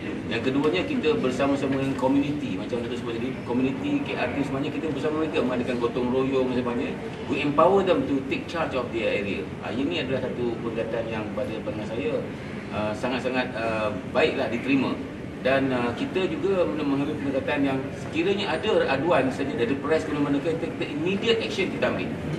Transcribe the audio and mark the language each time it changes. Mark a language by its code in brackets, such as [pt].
[ms] Yang keduanya, kita bersama-sama dengan community. Macam kita sebut tadi, community KRT semuanya kita bersama mereka mengadakan gotong royong semuanya. [en] We empower them to take charge of their area. [ms] Ini adalah satu pendekatan yang pada pandangan saya sangat-sangat baiklah diterima. Dan kita juga mengambil pendekatan yang sekiranya ada aduan saja dari press ke mana-mana, kita [en] immediate action [ms] kita ambil.